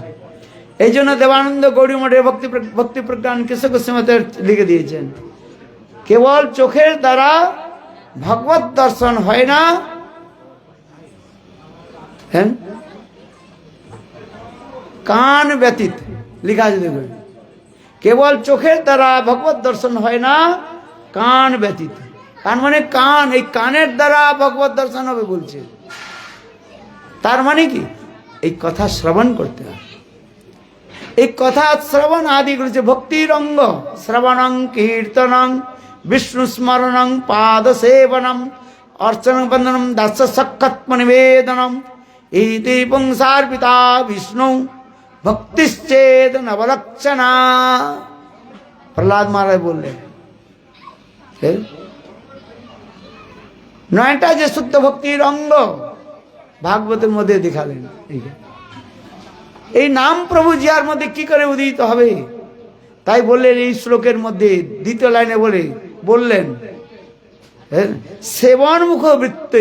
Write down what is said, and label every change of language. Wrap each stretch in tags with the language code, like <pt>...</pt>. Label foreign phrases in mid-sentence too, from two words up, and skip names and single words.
<bn>এই জন্য দেবানন্দ গৌড়ী মঠের ভক্তি প্রজ্ঞান কৃষক শ্রীমতে লিখে দিয়েছেন, কেবল চোখের দ্বারা ভগবত দর্শন হয় না, কান ব্যতীত লিখা আছে দেখবেন, কেবল চোখের দ্বারা ভগবত দর্শন হয় না কান ব্যতীত। কান মানে কান, এই কানের দ্বারা ভগবত দর্শন হবে বলছে। তার মানে কি? এই কথা শ্রবণ করতে হবে। এই কথা শ্রবণ আদি করেছে ভক্তির অঙ্গ।</bn> <sa>শ্রবণং কীর্তনং विष्णु स्मरणं पाद सेवनम अर्चन बंदनम दास सखत्म निवेदनम इति पुंसार्पिता विष्णु भक्तिश्चेद नवलक्षणा।</sa> <bn>প্রহ্লাদ মহারাজ বললেন নয়টা যে শুদ্ধ ভক্তির অঙ্গ ভাগবতের মধ্যে দেখালেন। এই নাম প্রভু জিয়ার মধ্যে কি করে উদিত হবে, তাই বললেন এই শ্লোকের মধ্যে দ্বিতীয় লাইনে বললেন সেবনমুখ বৃত্তি।</bn>